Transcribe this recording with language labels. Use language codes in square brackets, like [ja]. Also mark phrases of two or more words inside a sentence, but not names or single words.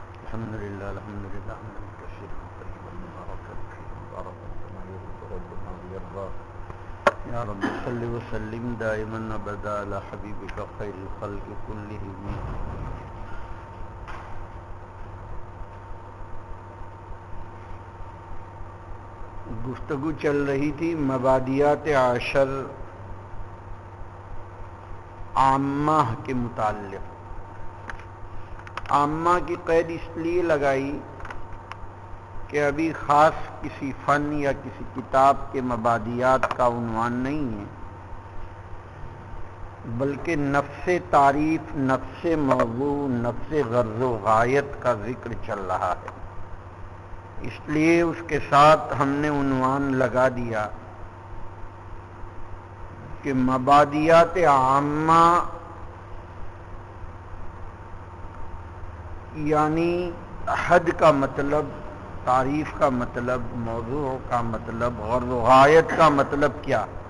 [ar] الحمد لله حمدا كثيرا طيبا مباركا فيه مباركا كما يحب ربنا ويرضى يا رب صل وسلم دائما ابدا على حبيبك خير الخلق كلهم. [ur] گفتگو چل رہی تھی مبادیات عشر عامہ کے متعلق. عامہ کی قید اس لیے لگائی کہ ابھی خاص کسی فن یا کسی کتاب کے مبادیات کا عنوان نہیں ہے، بلکہ نفس تعریف، نفس موضوع، نفس غرض و غایت کا ذکر چل رہا ہے. اس لیے اس کے ساتھ ہم نے عنوان لگا دیا کہ مبادیات عامہ یعنی حد کا مطلب، تعریف کا مطلب، موضوع کا مطلب، غرض و غایت کا مطلب کیا.